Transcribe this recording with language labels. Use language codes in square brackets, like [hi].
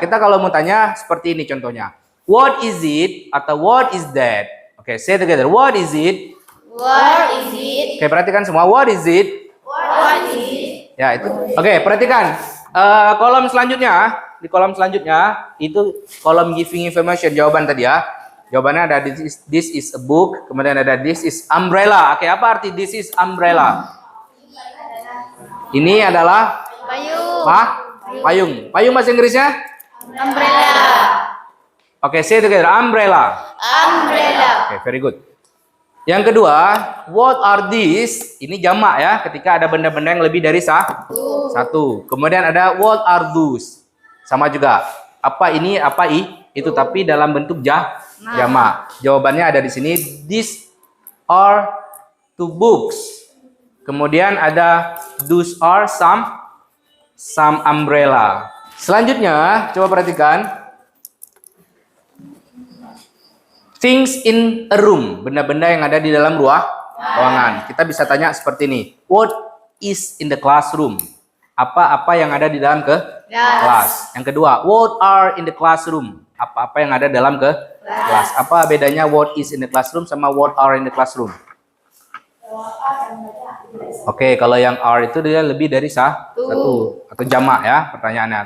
[id] Kita kalau mau tanya seperti ini contohnya. [en] What is it atau what is that? Oke, say together. What is it? What is it? Oke, perhatikan semua. What is it? What is it? [id] Ya, itu. Oke, perhatikan. Kolom selanjutnya, di kolom selanjutnya itu kolom giving information, jawaban tadi ya. Jawabannya ada [en] this is a book, [id] kemudian ada [en] this is umbrella. [id] Oke, apa arti [en] this is umbrella? [id] Ini adalah Payung. payung. Payung bahasa Inggrisnya? [en] Umbrella. Oke, say together. Umbrella. Umbrella. Oke, very good. [id] Yang kedua, [en] what are these? [id] Ini jamak ya, ketika ada benda-benda yang lebih dari satu. Kemudian ada what are those? Sama juga. Apa ini, apa itu, tapi dalam bentuk jamak. Jawabannya ada di sini. [en] These are two books. [id] Kemudian ada [en] those are some umbrella. [id] Selanjutnya, coba perhatikan. [en] Things in a room, [id] benda-benda yang ada di dalam ruangan. Kita bisa tanya seperti ini. [en] What is in the classroom? [id] Apa-apa yang ada di dalam kelas. Yang kedua, [en] what are in the classroom? [id] Apa-apa yang ada dalam kelas. Apa bedanya [en] what is in the classroom [id] sama [en] what are in the classroom? [id] Oke, kalau yang are itu dia lebih dari satu atau jamak ya pertanyaannya.